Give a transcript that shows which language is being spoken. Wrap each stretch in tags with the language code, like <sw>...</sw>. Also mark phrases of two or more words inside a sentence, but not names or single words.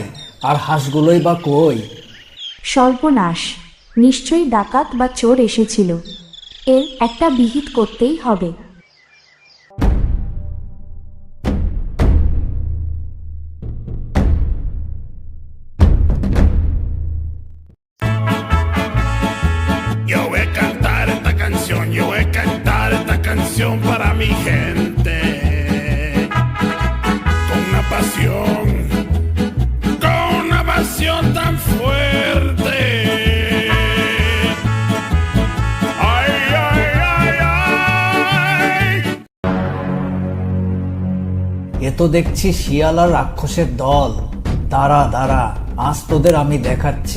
<bn>আর হাঁসগুলোই বা কই? সর্বনাশ, নিশ্চয়ই ডাকাত বা চোর এসেছিল। এর একটা বিহিত করতেই হবে।</bn> <es>Yo voy a cantar esta canción, yo voy a cantar esta canción para mi gente. Con una pasión tan fuerte. Ay, ay, ay, ay.</es> <bn>এ তো দেখছি শিয়াল আর রাক্ষসের দল। দাঁড়া দাঁড়া, আজ তোদের আমি দেখাচ্ছি।</bn>